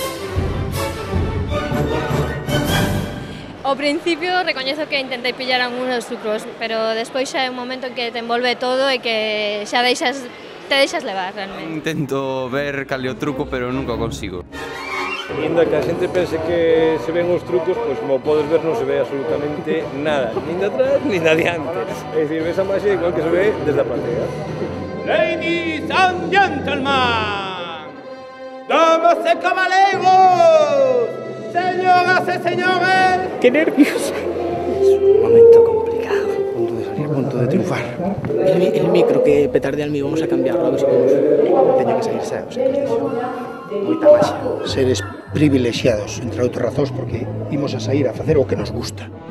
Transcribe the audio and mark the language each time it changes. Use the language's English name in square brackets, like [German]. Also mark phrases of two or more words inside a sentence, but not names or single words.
[Galician] Ao principio recoñezo que intentei pillar algúns trucos, pero despois xa é un momento en que te envolve todo e que xa te deixas levar realmente. Intento ver cal é o truco, pero nunca o consigo. Inda que a xente pense que se ven os trucos, pois como podes ver non se ve absolutamente nada, nin de atrás nin de adiante. É dicir, ves a máxia igual que se ve desde a platea. [English] Ladies and gentlemen, [Galician] damas e caballeros, señoras e señores. [Spanish] ¡Qué nervios! Es un momento complicado. Punto de salir, punto de triunfar. El micro que petardea al mío vamos a cambiarlo, a ver si podemos. [Galician] Teña que salir saos, moita maxia. Seres privilexiados, entre outras razóns, porque imos a sair a facer o que nos gusta.